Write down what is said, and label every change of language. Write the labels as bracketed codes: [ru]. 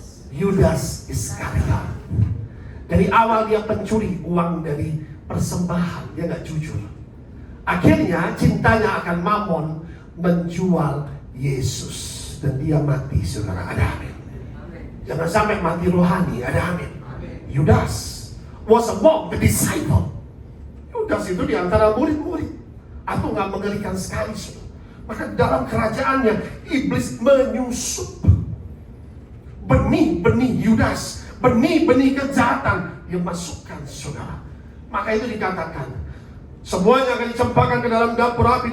[id] Yudas Iskariot. Dari awal dia pencuri uang dari persembahan, dia gak jujur. Akhirnya cintanya akan mamon menjual Yesus dan dia mati, saudara. Ada amin. Jangan sampai mati rohani, ada amin. [en] Yudas was among the disciple. [id] Yudas itu di antara murid-murid. Atau gak mengerikan sekali, saudara. Maka dalam kerajaannya iblis menyusup benih-benih Yudas, benih-benih kejahatan yang masukkan, saudara. Maka itu dikatakan semuanya akan dicampakkan ke dalam dapur api.